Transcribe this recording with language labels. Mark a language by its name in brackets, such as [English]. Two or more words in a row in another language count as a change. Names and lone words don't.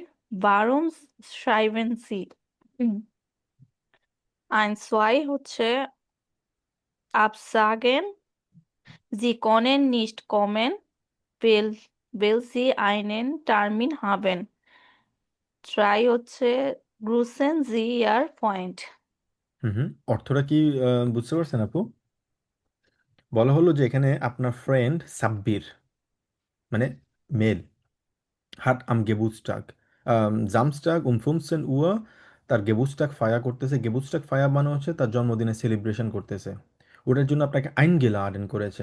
[German] Warum schreiben Sie? 1, 2 হচ্ছে absagen. Sie können nicht kommen, weil Sie einen Termin haben. 3 হচ্ছে grüßen Sie Ihr Freund. [Bangla] হুম। অর্থটা কি বুঝতে পারছেন আপু? বলা হলো যে এখানে আপনার ফ্রেন্ড সাব্বির মানে মেল [German] hat am Geburtstag Samstag 15 Uhr [Bangla] তার [German] Geburtstag Feier [Bangla] করতেছে। [German] Geburtstag Feier [Bangla] মানে হচ্ছে তার জন্মদিনে সেলিব্রেশন করতেছে। ওটার জন্য আপনাকে আইনগেলাডেন করেছে।